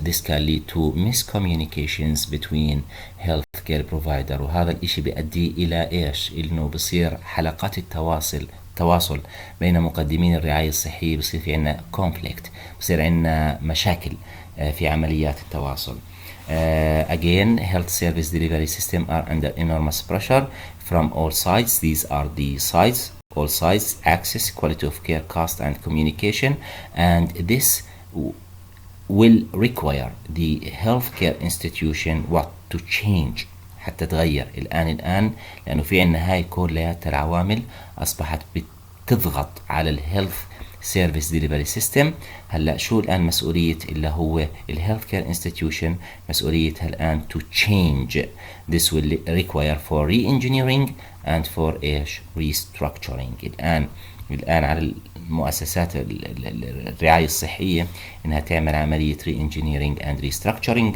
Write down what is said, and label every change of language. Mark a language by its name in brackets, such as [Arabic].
[English] This can lead to miscommunications between healthcare provider، [Arabic] وهذا الإشي بيؤدي إلى إيش؟ إنه بصير حلقات التواصل بين مقدمين الرعاية الصحية بصير في عنا conflict، بصير عنا مشاكل في عمليات التواصل. [English] Again, health service delivery system are under enormous pressure from all sides. These are the sides, all sides: access, quality of care, cost, and communication. And this will require the healthcare institution to change، [Arabic] حتى تغير الآن لأنه في عنا هاي كلها العوامل أصبحت بتضغط على الهيلث سيرفيس ديليفري سيستم. هلا شو الآن مسؤولية اللي هو الهيلث كير انستتيوشن؟ مسؤوليتها الآن [English] to change. This will require for re-engineering and for إيش؟ restructuring. [Arabic] الآن على المؤسسات الرعاية الصحية إنها تعمل عملية [English] re-engineering and restructuring.